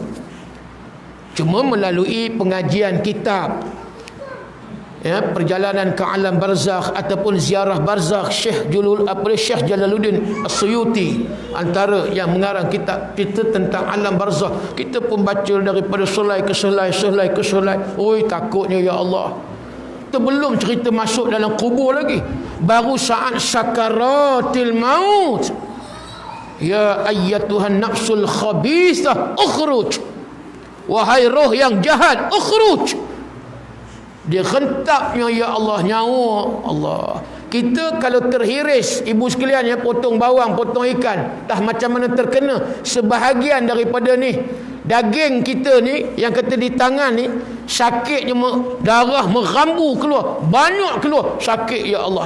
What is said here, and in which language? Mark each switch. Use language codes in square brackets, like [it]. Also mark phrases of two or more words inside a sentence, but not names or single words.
[ms] Cuma melalui pengajian kitab, perjalanan ke alam barzakh ataupun ziarah barzakh Syekh Jalaluddin As-Suyuti, antara yang mengarang kitab kita tentang alam barzakh. Kita pun baca daripada selai ke selai. Oi, takutnya [ar] يا الله. [ms] Kita belum cerita masuk dalam kubur lagi. Baru saat [ar] سكرات الموت. يا أيتها النفس الخبيثة اخرج. [ms] Wahai roh yang jahat, ukhruj. Dia hentaknya [ar] يا الله, [ms] nyawa Allah. Kita kalau terhiris, ibu sekalian, potong bawang, potong ikan, dah macam mana terkena sebahagian daripada ni daging kita ni, yang kata di tangan ni, sakitnya darah merambu keluar, banyak keluar, sakit [ar] يا الله.